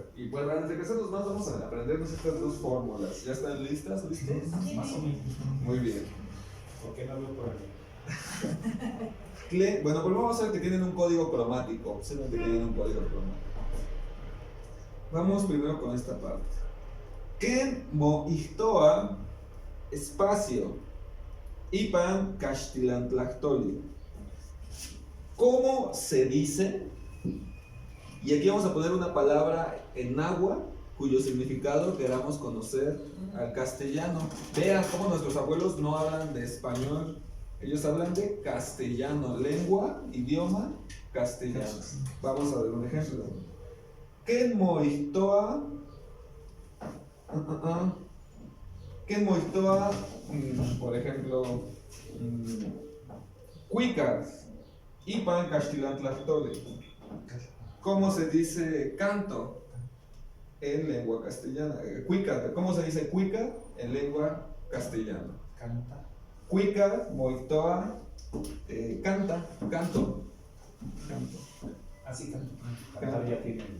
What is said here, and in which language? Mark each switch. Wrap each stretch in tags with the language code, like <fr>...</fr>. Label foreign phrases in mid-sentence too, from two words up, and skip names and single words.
<es>Y pues antes de empezarnos más, vamos a aprendernos estas 2 fórmulas. ¿Ya están listas? ¿Listos? más o menos. Muy bien. ¿Por qué no hablo por ahí? Bueno, pues vamos a ver que tienen un código cromático. Observen que tienen un código cromático. Vamos primero con esta parte.</es> <nah>Ken mo ihtoa espacio ipan castilantlactoli.</nah> <es>¿Cómo se dice? Y aquí vamos a poner una palabra en náhuatl cuyo significado queramos conocer al castellano. Vean cómo nuestros abuelos no hablan de español, ellos hablan de castellano, lengua, idioma castellano. Vamos a ver un ejemplo.</es> <nah>Ken moihtoa, Ken moihtoa,</nah> <es>por ejemplo,</es> <nah>cuicas, ipan castilantlactoli.</nah> <es>¿Cómo se dice canto en lengua castellana? Cuica, ¿cómo se dice cuica en lengua castellana? Canta.</es> <nah>Cuica, moitoa,</nah> <es>canta, canto. Así canta. Cantar ya tiene.</es>